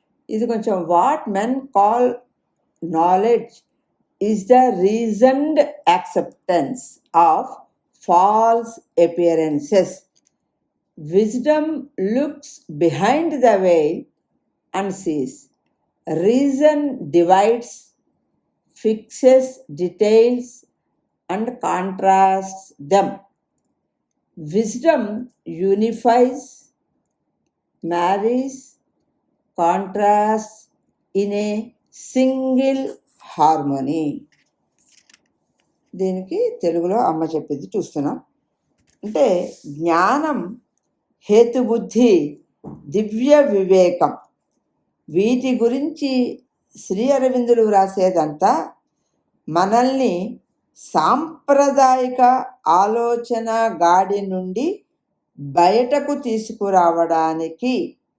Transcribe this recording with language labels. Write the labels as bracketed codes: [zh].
[en] ఇది కొంచెం what men call knowledge is the reasoned acceptance of false appearances. Wisdom looks behind the veil and sees. Reason divides, fixes details and contrasts them. Wisdom unifies, marries, contrasts in a single harmony. [te] దీనికి తెలుగులో అమ్మ చెప్పింది చూస్తున్నాం. అంటే జ్ఞానం, హేతుబుద్ధి, దివ్య వివేకం, వీటి గురించి శ్రీ అరవిందులు వ్రాసేదంతా మనల్ని సాంప్రదాయిక ఆలోచన గాడి నుండి బయటకు తీసుకురావడానికి,